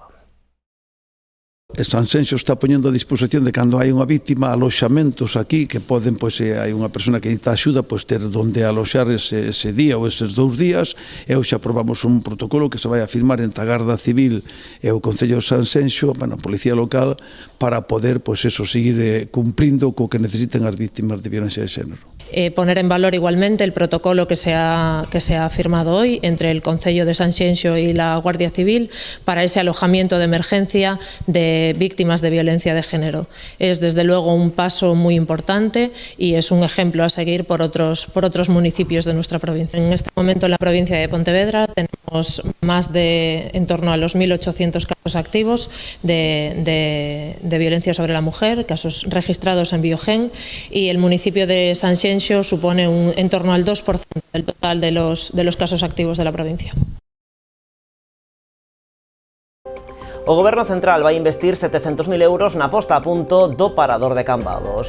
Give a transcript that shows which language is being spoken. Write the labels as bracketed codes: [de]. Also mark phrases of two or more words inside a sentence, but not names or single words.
[gl] Sanxenxo está poñendo a disposición de cando hai unha víctima aloxamentos aquí que poden, pois, se hai unha persona que necesita axuda, pois ter donde aloxar ese día ou eses 2 días. E hoxe aprobamos un protocolo que se vai a firmar entre a Garda Civil e o Concello de Sanxenxo, a Policía Local, para poder, pois, seguir cumprindo co que necesiten as víctimas de violencia de xénero. [es] Poner en valor igualmente el protocolo que se ha firmado hoy entre el Concello de Sanxenxo y la Guardia Civil para ese alojamiento de emergencia de víctimas de violencia de género. Es desde luego un paso muy importante y es un ejemplo a seguir por otros municipios de nuestra provincia. En este momento en la provincia de Pontevedra tenemos más de en torno a los 1.800 casos activos de violencia sobre la mujer, casos registrados en Biogen, y el municipio de Sanxenxo supone en torno al 2% del total de los casos activos de la provincia. [gl] O Goberno Central vai investir 700.000 euros na posta a punto do parador de Cambados.